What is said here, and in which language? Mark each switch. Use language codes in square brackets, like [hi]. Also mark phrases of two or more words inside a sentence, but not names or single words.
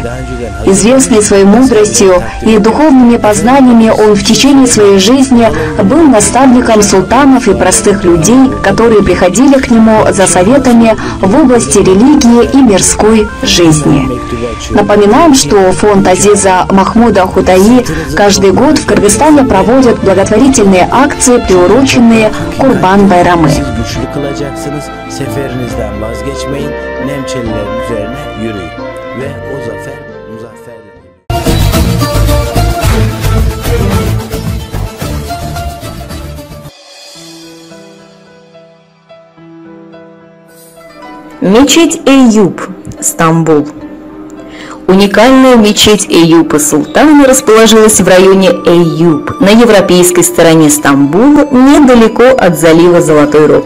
[ru] Известный своей мудростью и духовными познаниями, он в течение своей жизни был наставником султанов и простых людей, которые приходили к нему за советами в области религии и мирской жизни. Напоминаем, что фонд Азиза Махмуда Худаи каждый год в Кыргызстане проводит благотворительные акции, приуроченные Курбан-Байрамы. [tr] Seferinizden vazgeçmeyin, Nemçelilerin üzerine yürüyün ve o zafer muzafferdir. [ru] Мечеть Эйюб, Стамбул. Уникальная мечеть Эйюба Султана расположилась в районе Эйюб, на европейской стороне Стамбула, недалеко от залива Золотой Рог.